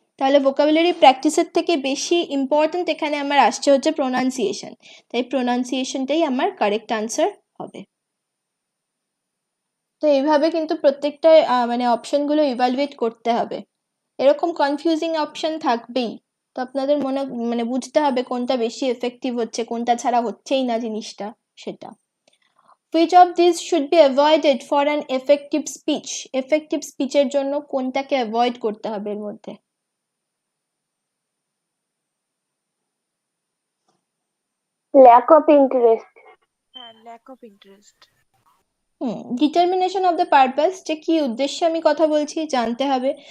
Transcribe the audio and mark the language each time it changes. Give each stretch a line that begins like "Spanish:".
Bangla: তাহলে ভোকাবুলারি প্র্যাকটিসের থেকে বেশি ইম্পর্ট্যান্ট এখানে আমার আসছে হচ্ছে প্রোনাউন্সিয়েশন, তাই প্রোনাউন্সিয়েশনটাই আমার কারেক্ট আনসার হবে। তো এইভাবে কিন্তু প্রত্যেকটা মানে অপশনগুলো ইভ্যালুয়েট করতে হবে, এরকম কনফিউজিং অপশন থাকবেই, তো আপনাদের মানে বুঝতে হবে কোনটা বেশি এফেক্টিভ হচ্ছে, কোনটা ছাড়া হচ্ছেই না জিনিসটা, সেটা।
English: Which of these should be avoided for an effective speech?
Bangla: Effective speech এর জন্য কোনটাকে অ্যাভয়েড করতে হবে এর মধ্যে?
English: lack of interest, হ্যাঁ, lack of interest. Determination of the purpose,
Bangla: যে কি উদ্দেশ্যে আমি কথা বলছি জানতে হবে।